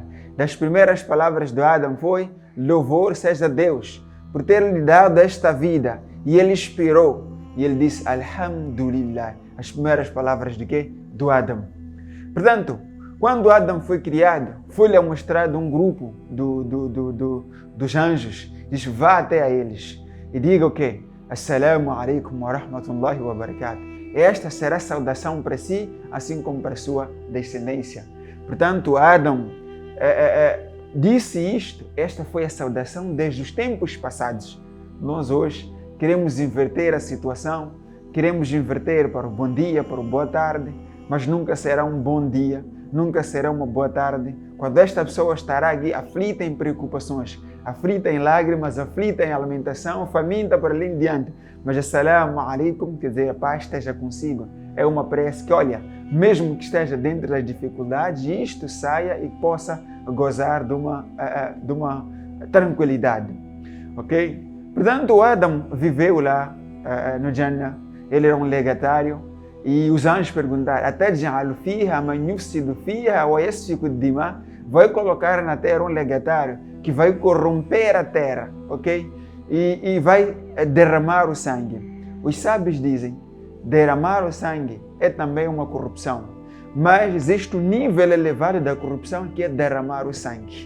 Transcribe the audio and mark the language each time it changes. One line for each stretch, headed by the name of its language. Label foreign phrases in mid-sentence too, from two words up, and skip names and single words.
Portuguese: Das primeiras palavras do Adão foi: "Louvor seja a Deus por ter lhe dado esta vida", e ele expirou, e ele disse Alhamdulillah. As primeiras palavras de quê? Do Adão. Portanto, quando Adão foi criado, foi-lhe mostrado um grupo dos anjos. Diz: "Vá até a eles e diga o quê?
Arabic: السلام عليكم ورحمة الله وبركاته.
Portuguese: Esta será a saudação para si, assim como para a sua descendência." Portanto, Adão disse isto, esta foi a saudação desde os tempos passados. Nós hoje queremos inverter a situação, queremos inverter para o bom dia, para o boa tarde, mas nunca será um bom dia, nunca será uma boa tarde, quando esta pessoa estará aqui aflita em preocupações, aflita em lágrimas, aflita em alimentação, faminta por ali em diante.
Arabic: Mas السلام عليكم,
Portuguese: quer dizer, a paz esteja consigo. É uma prece que, olha, mesmo que esteja dentro das dificuldades, isto saia e possa gozar de uma tranquilidade. Ok? Portanto, o Adam viveu lá no Jannah, ele era um legatário, e os anjos perguntaram,
Arabic: أتجعل فيها من يفسد فيها ويسفك الدماء,
Portuguese: vai colocar na terra um legatário que vai corromper a terra, ok? E vai derramar o sangue. Os sábios dizem, derramar o sangue é também uma corrupção, mas existe um nível elevado da corrupção que é derramar o sangue.